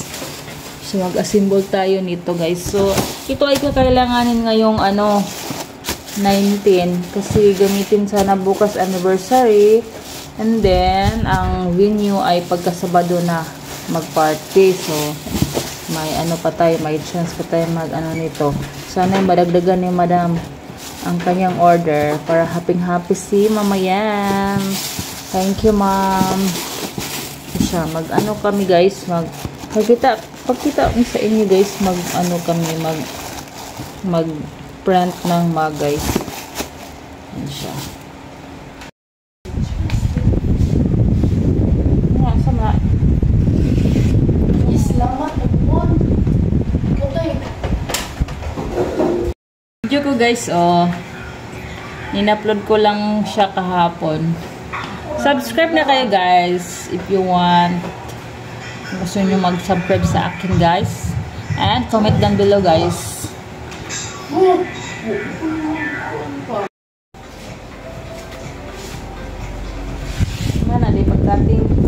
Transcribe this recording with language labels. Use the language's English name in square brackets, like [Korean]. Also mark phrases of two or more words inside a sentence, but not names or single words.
[Filipino] So mag-assemble tayo nito guys. So ito ay kakailanganin ngayong 19 kasi gamitin sana bukas anniversary. And then ang venue ay pagkasabado na mag-party. So may may chance pa tayo nito. Sana madagdagan ni Madam ang kanyang order para happy si Mama Yan. [English] Thank you, Ma'am. [Filipino] Siya, kami guys, pagkita ko sa inyo guys, mag-print ng mug guys. Yan siya. Yan, sama. Salamat, Pagpon. Video ko guys, in-upload ko lang siya kahapon. Subscribe na kayo guys [English] if you want. [Filipino] Gusto nyo mag-subscribe sa akin guys. [English] And comment down below guys. Mana di pagkating.